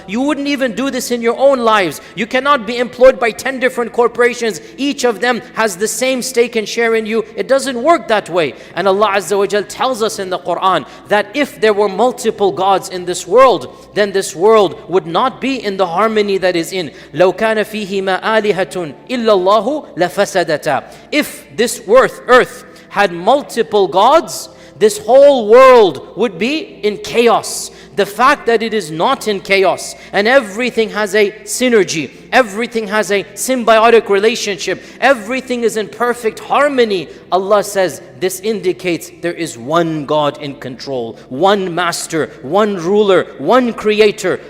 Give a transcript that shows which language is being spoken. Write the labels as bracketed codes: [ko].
[en] You wouldn't even do this in your own lives. You cannot be employed by 10 different corporations. Each of them has the same stake and share in you. It doesn't work that way. And Allah Azza wa Jal tells us in the Qur'an that if there were multiple gods in this world, then this world would not be in the harmony that is in. [ar] لو كان فيهما آلهة إلا الله لفسدتا. [en] If this earth had multiple gods, this whole world would be in chaos. The fact that it is not in chaos and everything has a synergy, everything has a symbiotic relationship, everything is in perfect harmony, Allah says this indicates there is one God in control, one master, one ruler, one creator.